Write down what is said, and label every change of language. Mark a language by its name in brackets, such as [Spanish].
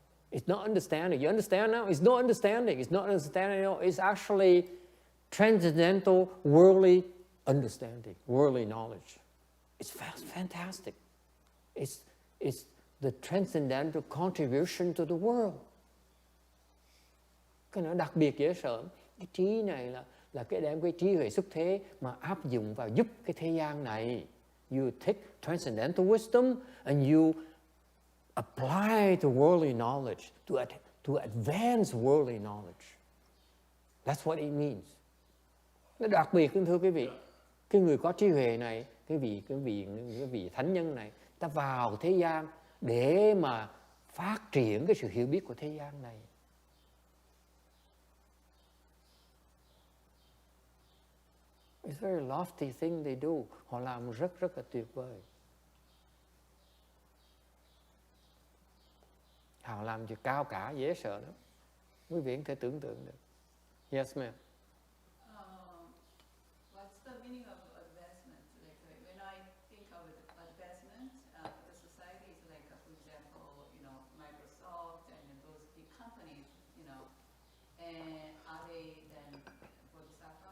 [English] It's not understanding. You understand now? It's not understanding. It's not understanding. You know, it's actually transcendental, worldly understanding, worldly knowledge. It's fantastic. It's the transcendental contribution to the world. [Vietnamese] Cái nó đặc biệt dễ sợ. Cái trí này là cái đem cái trí huệ xuất thế mà áp dụng vào giúp cái thế gian này. [English] You take transcendental wisdom and you apply to worldly knowledge, to advance worldly knowledge. That's what it means. [Vietnamese] Nó đặc biệt, thưa quý vị, cái người có trí huệ này, cái vị thánh nhân này, ta vào thế gian để mà phát triển cái sự hiểu biết của thế gian này. [English] It's a very lofty thing they do. [Vietnamese] Họ làm rất là tuyệt vời. Họ làm chuyện cao cả, dễ sợ lắm. Quý vị có thể tưởng tượng được. [English] Yes, ma'am. What's the meaning of advancement? Like when I think of advancement, the society is like, for example, Microsoft and those big companies, and are they then bodhisattva?